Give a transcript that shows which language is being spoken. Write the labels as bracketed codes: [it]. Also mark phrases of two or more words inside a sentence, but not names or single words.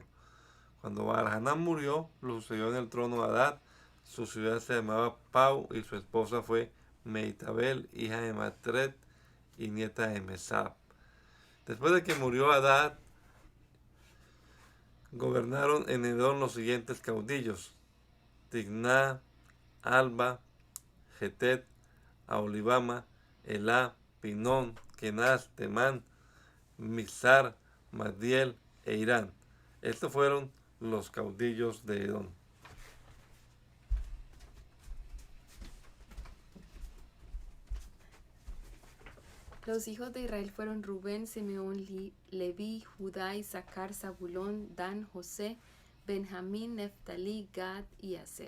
[es] Cuando Baal Hanán murió, lo sucedió en el trono Adad. Su ciudad se llamaba Pau y su esposa fue Meitabel, hija de Matred y nieta de Mesab. Después de que murió Adad, gobernaron en Edom los siguientes caudillos: Tigná, Alba, Getet, Aolibama, Elá, Pinón, Kenaz, Temán, Mixar, Magdiel e Irán. Estos fueron los caudillos de Edom. Los hijos de Israel fueron Rubén, Simeón, Leví, Judá, Isaacar, Zabulón, Dan, José, Benjamín, Neftalí, Gad y Aser.